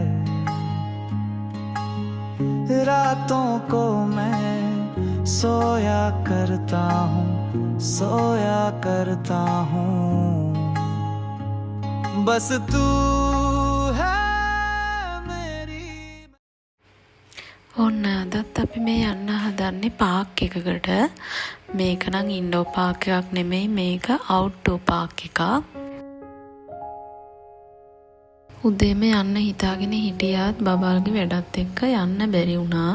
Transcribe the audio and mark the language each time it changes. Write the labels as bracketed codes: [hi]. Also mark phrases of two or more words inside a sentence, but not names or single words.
[hi] रातों को मैं सोया करता हूँ, सोया करता हूँ। बस तू है मेरी। [si] ඔන්න අදත් අපි මේ යන්න හදන්නේ පාක් එකකට. මේක නම් [en] indoor park [si] එකක් නෙමෙයි, මේක [en] outdoor park [si] එකක්. උදේම යන්න හිතාගෙන හිටියත් බබල්ගේ වැඩත් එක්ක යන්න බැරි වුණා.